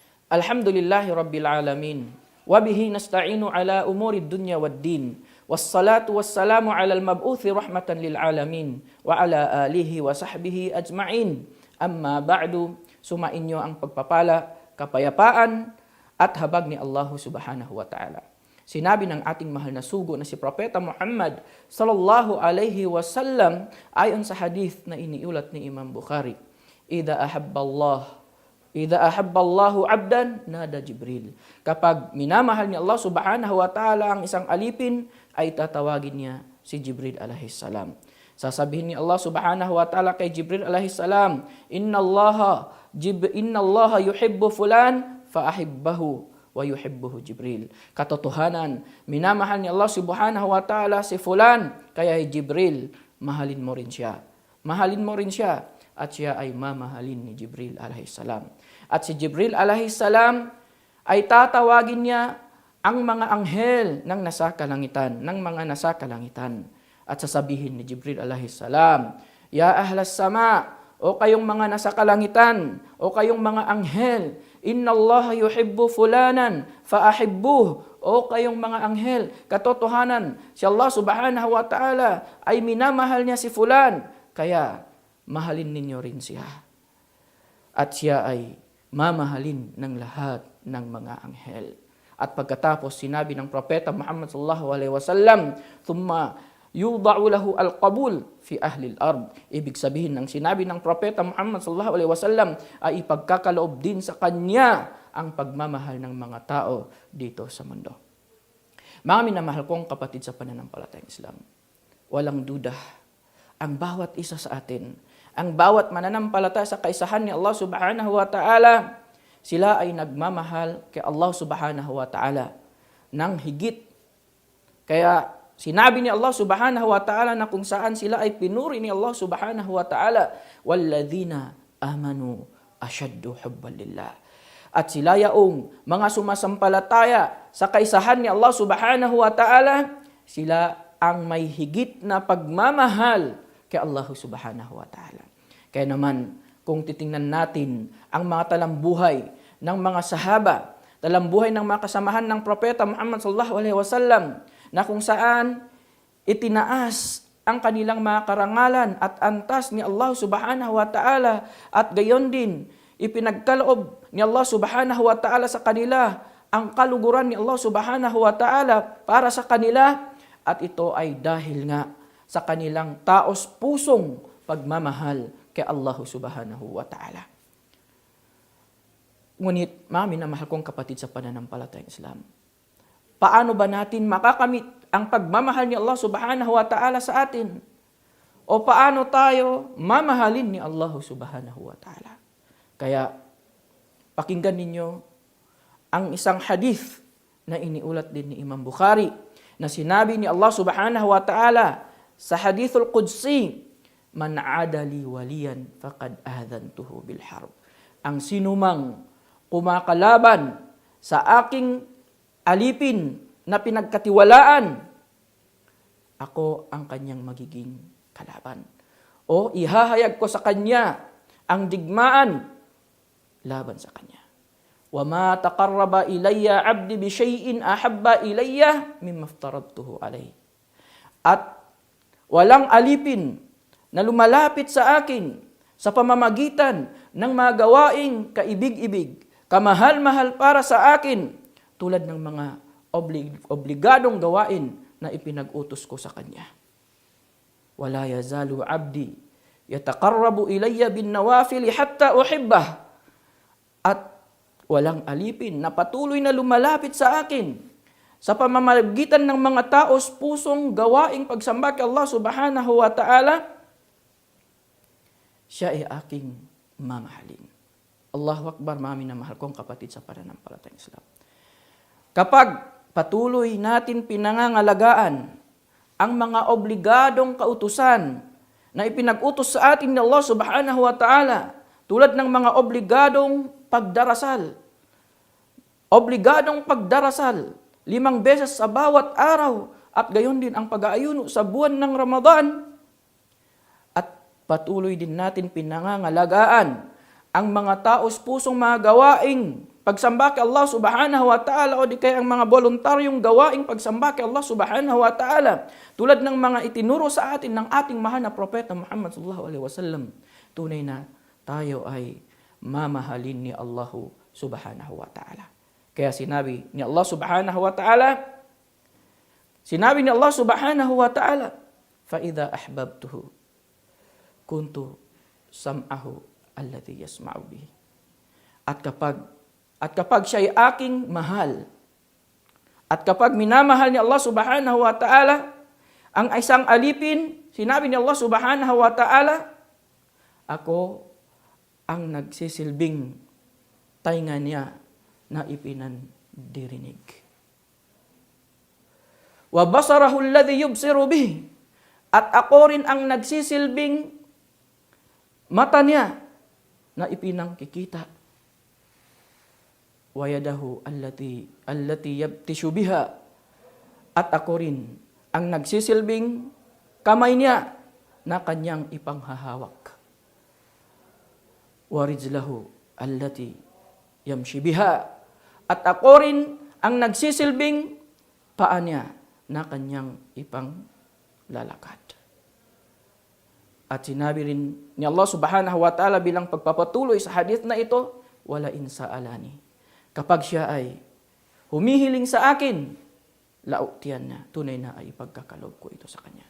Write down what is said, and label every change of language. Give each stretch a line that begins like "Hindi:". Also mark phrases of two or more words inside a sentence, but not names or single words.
Arabic: الحمد لله رب العالمين. وبه نستعين على أمور الدنيا والدين. والصلاة والسلام على المبعوث رحمة للعالمين. وعلى آله وصحبه أجمعين. أما بعد,
Filipino: sumainyo ang pagpapala, kapayapaan, at habag ni Allah
Arabic: سبحانه وتعالى.
Filipino: Sinabi ng ating mahal na sugo na si Propeta Muhammad
Arabic: صلى الله عليه وسلم
Filipino: ayon sa hadith na iniulat ni Imam Bukhari.
Arabic: إذا أحب الله عبدا، نادى جبريل.
Filipino: Kapag minamahal ni Allah
Arabic: سبحانه وتعالى
Filipino: ang isang alipin, ay tatawagin niya si Jibril
Arabic: عليه السلام.
Filipino: Sasabihin ni Allah
Arabic: سبحانه وتعالى
Filipino: kay Jibril
Arabic: عليه السلام, إن الله يحب فلانا، فأحببه ويحبه جبريل.
Filipino: Katotohanan, minamahal ni Allah
Arabic: سبحانه وتعالى
Filipino: si fulan, kaya Jibril, mahalin mo rin siya. Mahalin mo rin siya. At siya ay mamahalin ni Jibril alaihissalam. At si Jibril alaihissalam ay tatawagin niya ang mga anghel ng nasa kalangitan, ng mga nasa kalangitan. At sasabihin ni Jibril alaihissalam,
Arabic: يا أهل السماء,
Filipino: o kayong mga nasa kalangitan, o kayong mga anghel,
Arabic: إن الله يحب فلانا، فأحبوه.
Filipino: O kayong mga anghel, katotohanan, si Allah
Arabic: سبحانه وتعالى
Filipino: ay minamahal niya si fulan, kaya mahalin ninyo rin siya. At siya ay mamahalin ng lahat ng mga anghel. At pagkatapos sinabi ng Propeta Muhammad
Arabic: صلى الله عليه وسلم, ثم يوضع له القبول في أهل الأرض.
Filipino: Ibig sabihin ng sinabi ng Propeta Muhammad
Arabic: صلى الله عليه وسلم
Filipino: ay ipagkakaloob din sa kanya ang pagmamahal ng mga tao dito sa mundo. Mga minamahal kong kapatid sa pananampalatayang Islam, walang duda ang bawat isa sa atin, ang bawat mananampalataya sa kaisahan ni Allah
Arabic: سبحانه وتعالى,
Filipino: sila ay nagmamahal kay Allah
Arabic: سبحانه وتعالى
Filipino: ng higit. Kaya sinabi ni Allah
Arabic: سبحانه وتعالى
Filipino: na kung saan sila ay pinuri ni Allah
Arabic: سبحانه وتعالى, وَالَّذِينَ آمَنُوا أَشَدُّ حُبًّا لِلَّهِ.
Filipino: At sila yaong mga sumasampalataya sa kaisahan ni Allah
Arabic: سبحانه وتعالى,
Filipino: sila ang may higit na pagmamahal kay Allah
Arabic: سبحانه وتعالى.
Filipino: Kaya naman, kung titingnan natin ang mga talambuhay ng mga sahaba, talambuhay ng mga kasamahan ng Propeta Muhammad
Arabic: صلى الله عليه وسلم,
Filipino: na kung saan itinaas ang kanilang mga karangalan at antas ni Allah
Arabic: سبحانه وتعالى,
Filipino: at gayon din, ipinagkaloob ni Allah
Arabic: سبحانه وتعالى
Filipino: sa kanila ang kaluguran ni Allah
Arabic: سبحانه وتعالى
Filipino: para sa kanila, at ito ay dahil nga sa kanilang taos pusong pagmamahal kay Allah
Arabic: سبحانه وتعالى.
Filipino: Ngunit, mga minamahal kong kapatid sa pananampalatayang Islam, paano ba natin makakamit ang pagmamahal ni Allah
Arabic: سبحانه وتعالى
Filipino: sa atin? O paano tayo mamahalin ni Allah
Arabic: سبحانه وتعالى?
Filipino: Kaya, pakinggan ninyo ang isang hadith na iniulat din ni Imam Bukhari, na sinabi ni Allah
Arabic: سبحانه وتعالى
Filipino: sa
Arabic: الحديث القدسي, من عادى وليا فقد آذنته بالحرب.
Filipino: Ang sinumang kumakalaban sa aking alipin na pinagkatiwalaan, ako ang kanyang magiging kalaban. O ihahayag ko sa kanya ang digmaan laban sa kanya.
Arabic: وَمَا تَقَرَّبَ إِلَيَّ عَبْدِ بِشَيْءٍ أَحَبَّ إِلَيَّ مِمَّا افْتَرَضْتُهُ عَلَيْهِ.
Filipino: At walang alipin na lumalapit sa akin sa pamamagitan ng mga gawaing kaibig-ibig, kamahal-mahal para sa akin, tulad ng mga obligadong gawain na ipinag-utos ko sa kanya.
Arabic: وَلَا يَزَالُ عَبْدِي يَتَقَرَّبُ إِلَيَّ بِالنَّوَافِلِ حَتَّى أُحِبَّهُ.
Filipino: At walang alipin na patuloy na lumalapit sa akin sa pamamagitan ng mga taos pusong gawaing pagsamba kay Allah
Arabic: سبحانه وتعالى,
Filipino: siya ay aking mamahalin.
Arabic: الله أكبر,
Filipino: mga minamahal kong kapatid sa pananampalatayang Islam. Kapag patuloy natin pinangangalagaan ang mga obligadong kautusan na ipinag-utos sa atin ng Allah
Arabic: سبحانه وتعالى,
Filipino: tulad ng mga obligadong pagdarasal. Obligadong pagdarasal 5 beses sa bawat araw, at gayon din ang pag-aayuno sa buwan ng Ramadan. At patuloy din natin pinangangalagaan ang mga taos pusong mga gawaing pagsamba kay Allah
Arabic: سبحانه وتعالى
Filipino: o di kaya ang mga voluntaryong gawaing pagsamba kay Allah
Arabic: سبحانه وتعالى.
Filipino: Tulad ng mga itinuro sa atin ng ating mahal na propeta Muhammad
Arabic: صلى الله عليه وسلم.
Filipino: Tunay na tayo ay mamahalin ni Allah
Arabic: سبحانه وتعالى.
Filipino: Kaya sinabi ni Allah
Arabic: سبحانه وتعالى, فَإِذَا أَحْبَبْتُهُ كُنْتُ سَمْعَهُ الَّذِي يَسْمَعُ بِهِ.
Filipino: At kapag siya ay aking mahal, at kapag minamahal ni Allah
Arabic: سبحانه وتعالى
Filipino: ang isang alipin, sinabi ni Allah
Arabic: سبحانه وتعالى,
Filipino: ako ang nagsisilbing tainga niya na ipinandirinig.
Arabic: وبصره الذي يبصر به.
Filipino: At ako rin ang nagsisilbing mata niya na ipinangkikita.
Arabic: ويده التي يبطش بها.
Filipino: At ako rin ang nagsisilbing kamay niya na kanyang ipanghahawak.
Arabic: ورجله التي يمشي بها.
Filipino: At ako rin ang nagsisilbing paa niya na kanyang ipanglalakad. At sinabi rin ni Allah
Arabic: سبحانه وتعالى
Filipino: bilang pagpapatuloy sa hadith na ito,
Arabic: ولئن سألني.
Filipino: Kapag siya ay humihiling sa akin, lautiyan na, tunay na ay ipagkakalob ko ito sa kanya.